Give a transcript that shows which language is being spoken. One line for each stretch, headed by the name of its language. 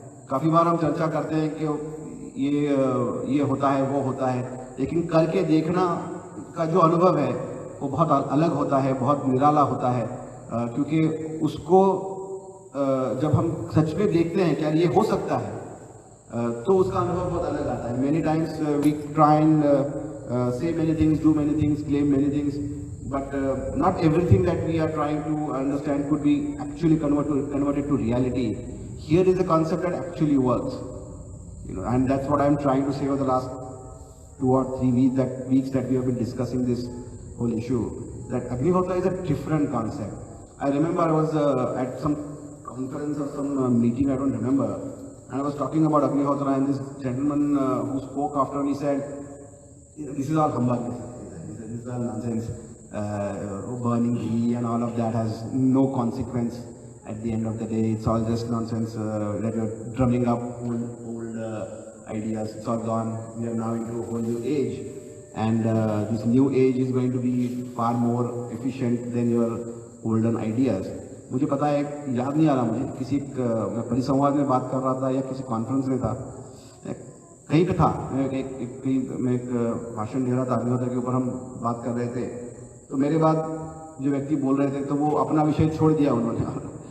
Hindi: काफ़ी बार हम चर्चा करते हैं कि ये होता है, वो होता है, लेकिन करके देखना का जो अनुभव है वो बहुत अलग होता है, बहुत निराला होता है, क्योंकि उसको जब हम सच में देखते हैं क्या ये हो सकता है, तो उसका अनुभव बहुत अलग आता है।
English: Many times we try and say many things, do many things, claim many things, but not everything that we are trying to understand could be actually converted to reality. Here is a concept that actually works, and that's what I'm trying to say over the last 2 or 3 weeks that we have been discussing this whole issue. That Agnihotra is a different concept. I remember I was at some conference or some meeting, I don't remember, and I was talking about Agnihotra, and this gentleman who spoke after me said, "This is all humbug. This is all nonsense. Burning ghee and all of that has no consequence. At the end of the day, it's all just nonsense that you're drumming up old ideas. It's all gone. We are now into a whole new age, and this new age is going to be far more efficient than your olden ideas."
Hindi: मुझे पता है, याद नहीं आ रहा मुझे, किसी मैं परिसंवाद में बात कर रहा था या किसी कॉन्फ्रेंस में था, कहीं पे था, मैं एक भाषण दे रहा था अग्निहोत्र के ऊपर, हम बात कर रहे थे, तो मेरे बाद जो व्यक्ति बोल रहे थे तो वो अपना विषय छोड़ दिया उन्होंने।